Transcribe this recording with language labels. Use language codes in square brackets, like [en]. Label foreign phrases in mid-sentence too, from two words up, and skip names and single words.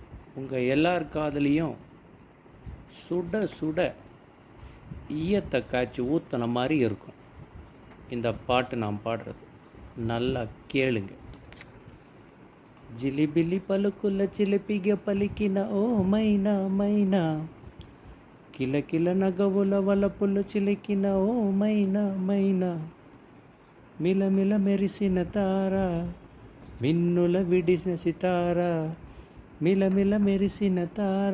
[ta] உங்கள் எல்லார் காதுலேயும் சுட சுட ஈயத்தை காய்ச்சி ஊற்றின மாதிரி இருக்கும் இந்த பாட்டு நான் பாடுறது. நல்லா கேளுங்க. [te] జిలిబిలి పలుకుల చిలిపిగ పలికిన ఓ మైనా మైనా, కిలకిల నగవుల వలపులు చిలికిన ఓ మైనా మైనా, మిలమిల మెరిసిన తార, మిన్నుల విడిసిన సితార, మిలమిల మెరిసిన తార,